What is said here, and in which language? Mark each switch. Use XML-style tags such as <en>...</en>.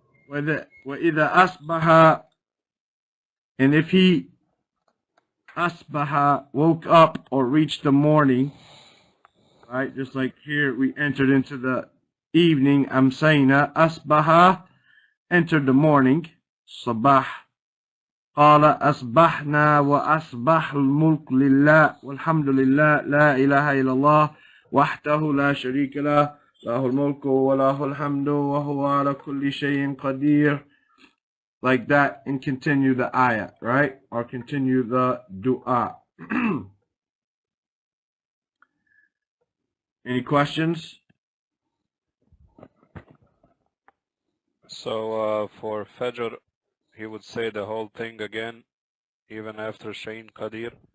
<ar>وَإِذَا أَصْبَحَ,</ar> <en>and if he asbaha, woke up or reached the morning, right? Just like here, we entered into the evening. Amsayna, asbaha, entered the morning.</en> <ar>Sabah. قال أصبحنا وأصبح الملك لله والحمد لله لا إله إلا الله وحده لا شريك له له الملك وله الحمد وهو على كل شيء قدير.</ar> <en>Like that, and continue the ayat, right? Or continue the dua. Any questions? So for Fajr, he would say the whole thing again, even after Shayn Qadir?</en>